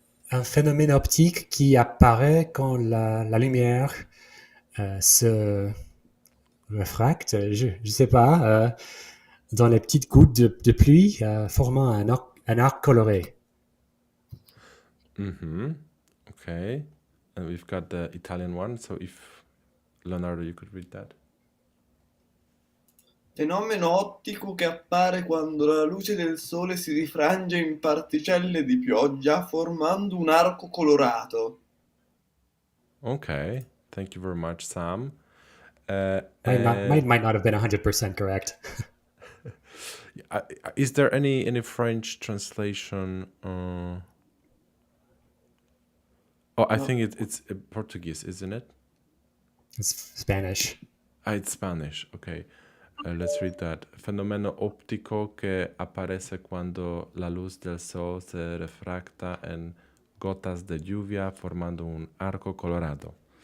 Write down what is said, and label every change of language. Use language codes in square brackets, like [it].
[fr] Un phénomène optique qui apparaît quand la lumière se refracte, je sais pas, dans les petites gouttes de pluie, formant un arc coloré. [en] Okay. And we've got the Italian one, so if Leonardo, you could read that. [it] Fenomeno ottico che appare quando la luce del sole si rifrange in particelle di pioggia formando un arco colorato. [en] Okay. Thank you very much, Sam. Might not have been 100% correct. Is there any French translation? I think it's Portuguese, isn't it? It's Spanish. It's Spanish. Okay. Let's read that. [es] Fenomeno óptico que aparece cuando la luz del sol se refracta en gotas de lluvia formando un arco colorado.